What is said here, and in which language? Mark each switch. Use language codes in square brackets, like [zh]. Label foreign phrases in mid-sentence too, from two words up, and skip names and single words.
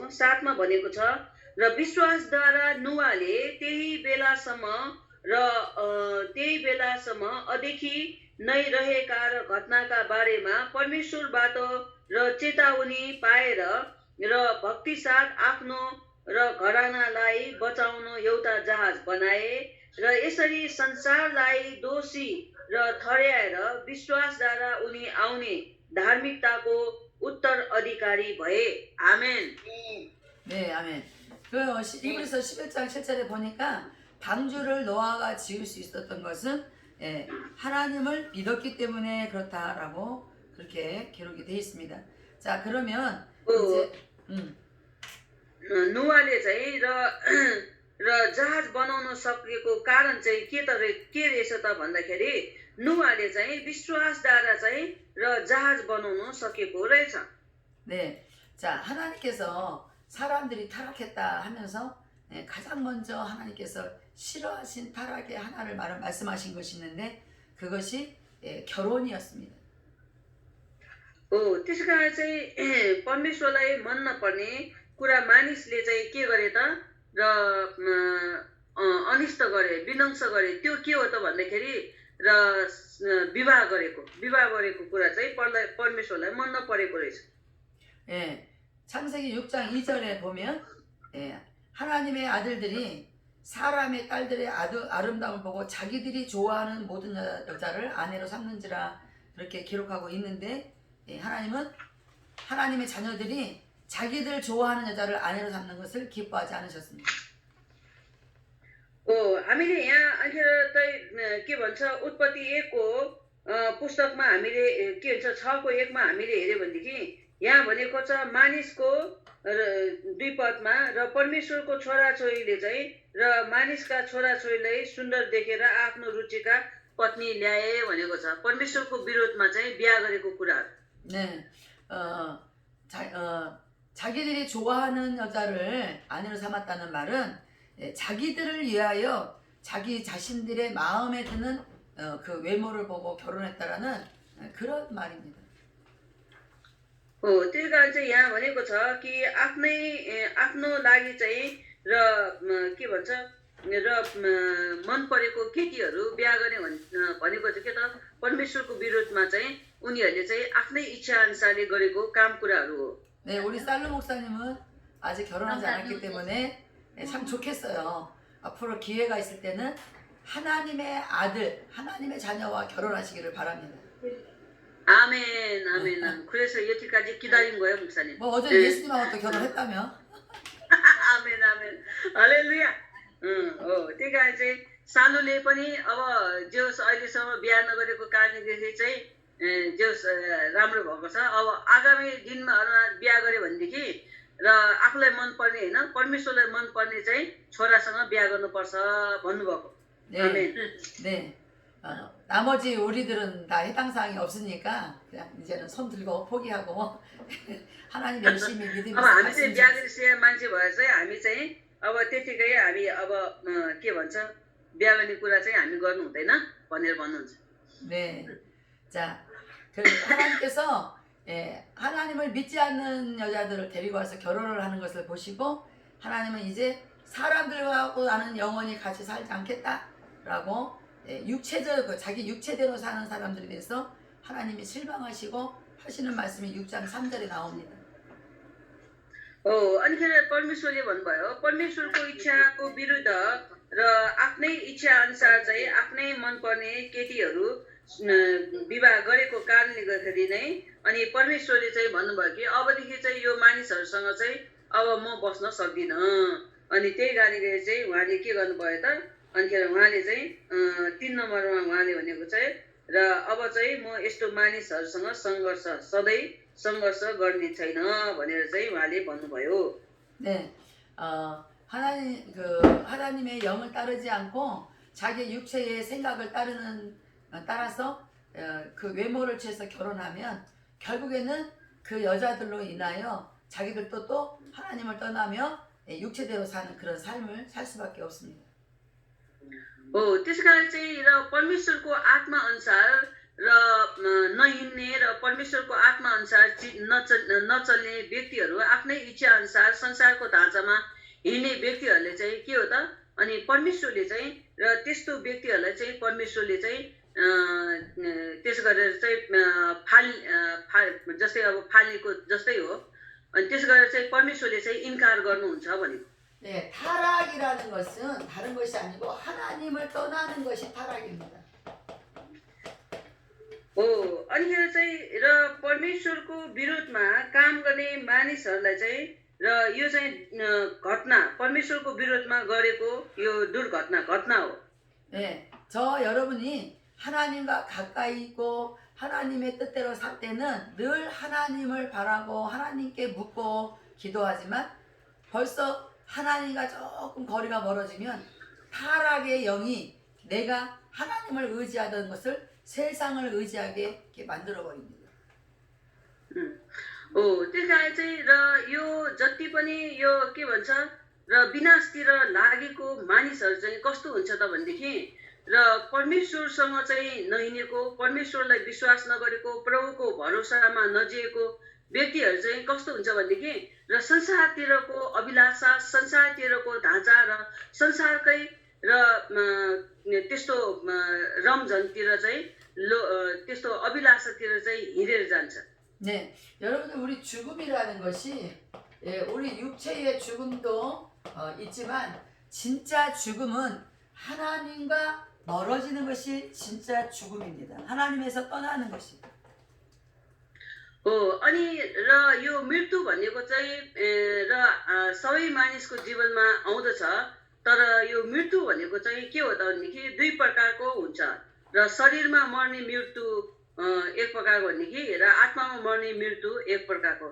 [ne] 7 मा भनेको छ र विश्वासद्वारा नुवाले त्यही बेलासम्म अदेखि नै रहेका र घटनाका बारेमा परमेश्वरबाट र चेतावनी पाएर र भक्तिसाथ आफ्नो र घरानालाई बचाउन एउटा जहाज बनाए र यसरी संसारलाई दोषी र ठहर्याएर विश्वासद्वारा उनी आउने धार्मिकताको उत्तराधिकारी भए. [ko] 아멘. 네, 아멘. 그 히브리서 11장 7절에 보니까 방주를 노아가 지을 수 있었던 것은 하나님을 믿었기 때문에 그렇다라고 그렇게 기록이 되어 있습니다. 자, 그러면 이제 [ne] नुवाले चाहिँ र जहाज बनाउन सकेको कारण चाहिँ के रहेछ त भन्दाखेरि नुवाले चाहिँ विश्वासद्वारा चाहिँ र जहाज बनाउन सकेको रहेछ. [ko] 네, 자 하나님께서 사람들이 타락했다 하면서 가장 먼저 하나님께서 싫어하신 타락의 하나를 말씀하신 것이 있는데 그것이 결혼이었습니다. [ne] त्यसै कारण चाहिँ परमेश्वरलाई मन नपर्ने कुरा मानिसले चाहिँ के गरे त र अनिष्ट गरे विध्वंस गरे त्यो के हो त भन्दाखेरि र विवाह गरेको कुरा चाहिँ परमेश्वरलाई मन नपरेको रहेछ. [ko] 예, 창세기 6장 2절에 보면 하나님의 아들들이 사람의 딸들의 아름다움을 보고 자기들이 좋아하는 모든 여자를 아내로 삼는지라 그렇게 기록하고 있는데 하나님은 하나님의 자녀들이 자기들 좋아하는 여자를 아내로 삼는 것을 기뻐하지 않으셨습니다. [ne] हामीले यहाँ अन्खेर चाहिँ के भन्छ उत्पत्ति 1 को पुस्तकमा हामीले के भन्छ 6 को 1 मा हामीले हेर्यो भनेदेखि यहाँ भनेको छ मानिसको 2 पदमा र परमेश्वरको छोराछोरीले चाहिँ र मानिसका छोराछोरीलाई सुन्दर देखेर आफ्नो रुचिका पत्नी ल्याए भनेको छ. परमेश्वरको विरोधमा चाहिँ बिहा गरेको कुरा. [ko] 네, 자기들이 좋아하는 여자를 아내로 삼았다는 말은 자기들을 위하여 자기 자신들의 마음에 드는 그 외모를 보고 결혼했다라는 그런 말입니다. [ne] त्यसै कारण चाहिँ यहाँ भनेको छ कि आफ्नो लागि चाहिँ र के भन्छ र मन परेको केटीहरू बिहा गर्ने भनेको चाहिँ के त परमेश्वरको विरोधमा चाहिँ उनीहरूले चाहिँ आफ्नै इच्छा अनुसारले गरेको काम कुराहरू हो. [ko] 네, 우리 살로 목사님은 아직 결혼하지 않았기 때문에 참 좋겠어요. 앞으로 기회가 있을 때는 하나님의 아들, 하나님의 자녀와 결혼하시기를 바랍니다. 아멘. 그래서 여태까지 기다린 거예요, 목사님. 뭐 어제 예수님하고 또 결혼했다며? 아멘. 할렐루야. [ne] त्यही कारण चाहिँ सालुले पनि अब जोस अहिलेसम्म बिहा नगरेको कारणले चाहिँ जोस राम्रो भएको छ. अब आगामी दिनमा बिहा गर्यो भनेदेखि र आफूलाई मन पर्ने हैन परमेश्वरलाई मन पर्ने चाहिँ छोरासँग बिहा गर्नुपर्छ भन्नुभएको. [ko] 네. 네. 나머지 우리들은 다 해당 사항이 없으니까 그냥 이제는 손 들고 포기하고 하나님 열심히 [ne] अब [ko] 믿으면서 [ne] हामी चाहिँ [ko] 갔으면 [ne] बिहा [ko] 좋겠어요. [ne] गरिसकेका मान्छे भएर चाहिँ हामी चाहिँ अब त्यतिकै हामी अब के भन्छ बिहा गर्ने कुरा चाहिँ हामी गर्नु हुँदैन भनेर भन्नुहुन्छ. [ko] 네. 자, 그 하나님께서 하나님을 믿지 않는 여자들을 데리고 와서 결혼을 하는 것을 보시고 하나님은 이제 사람들하고 나는 영원히 같이 살지 않겠다라고 육체적 자기 육체대로 사는 사람들에 대해서 하나님이 실망하시고 하시는 말씀이 6장 3절에 나옵니다. [ne] अनिखेर परमेश्वरले भन्नुभयो परमेश्वरको इच्छाको विरुद्ध र आफ्नै इच्छा अनुसार चाहिँ आफ्नै मनपर्ने केटीहरू विवाह गरेको कारणले गर्दाखेरि नै अनि परमेश्वरले चाहिँ भन्नुभयो कि अबदेखि चाहिँ यो मानिसहरूसँग चाहिँ अब म बस्न सक्दिन अनि त्यही कारणले चाहिँ उहाँले के गर्नुभयो त अनिखेर उहाँले चाहिँ 3 नम्बरमा उहाँले भनेको चाहिँ र अब चाहिँ म यस्तो मानिसहरूसँग सधैँ सङ्घर्ष गर्ने छैन भनेर चाहिँ उहाँले भन्नुभयो. [ko] 네, 하나님의 영을 따르지 않고 자기 육체의 생각을 따라서 그 외모를 취해서 결혼하면 결국에는 그 여자들로 인하여 자기들도 또 하나님을 떠나며 육체대로 사는 그런 삶을 살 수밖에 없습니다. [ne] त्यस कारण चाहिँ र परमेश्वरको आत्मा अनुसार र नहिँड्ने र परमेश्वरको आत्मा अनुसार नचल्ने व्यक्तिहरू आफ्नै इच्छा अनुसार संसारको ढाँचामा हिँड्ने व्यक्तिहरूले चाहिँ के हो त अनि परमेश्वरले चाहिँ र त्यस्तो व्यक्तिहरूलाई चाहिँ परमेश्वरले चाहिँ त्यस गरेर चाहिँ जस्तै अब फाल्नेको जस्तै हो अनि त्यस गरेर चाहिँ परमेश्वरले चाहिँ इन्कार गर्नुहुन्छ भनेको. [ko] 네, 타락이라는 것은 다른 것이 아니고 하나님을 떠나는 것이 타락입니다. [ne] अनिखेर चाहिँ र परमेश्वरको विरोधमा काम गर्ने मानिसहरूलाई चाहिँ र यो चाहिँ घटना परमेश्वरको विरोधमा गरेको यो घटना हो. [ko] 네, 저 여러분이 하나님과 가까이 있고 하나님의 뜻대로 살 때는 늘 하나님을 바라고 하나님께 묻고 기도하지만 벌써 하나님과 조금 거리가 멀어지면 타락의 영이 내가 하나님을 의지하던 것을 세상을 의지하게 이렇게 만들어 버립니다. [ne] त्यस कारण चाहिँ र यो जति पनि यो के भन्छ र विनाशतिर लागेको मानिसहरू चाहिँ कस्तो हुन्छ त भनेदेखि र परमेश्वरसँग चाहिँ नहिँडेको परमेश्वरलाई विश्वास नगरेको प्रभुको भरोसामा नजिएको व्यक्तिहरू चाहिँ कस्तो हुन्छ भनेदेखि र संसारतिरको अभिलाषा संसारतिरको ढाँचा र संसारकै र त्यस्तो रमझमतिर चाहिँ त्यस्तो अभिलाषातिर चाहिँ हिँडेर जान्छ. [ko] 네, 여러분들 우리 죽음이라는 것이 우리 육체의 죽음도 있지만 진짜 죽음은 하나님과 멀어지는 것이 진짜 죽음입니다. 하나님에서 떠나는 것입니다. [ne] अनि र यो मृत्यु भनेको चाहिँ र सबै मानिसको जीवनमा आउँदछ तर यो मृत्यु भनेको चाहिँ के हो त भनेदेखि दुई प्रकारको हुन्छ र शरीरमा मर्ने मृत्यु एक प्रकारको भनेदेखि र आत्मामा मर्ने मृत्यु एक प्रकारको.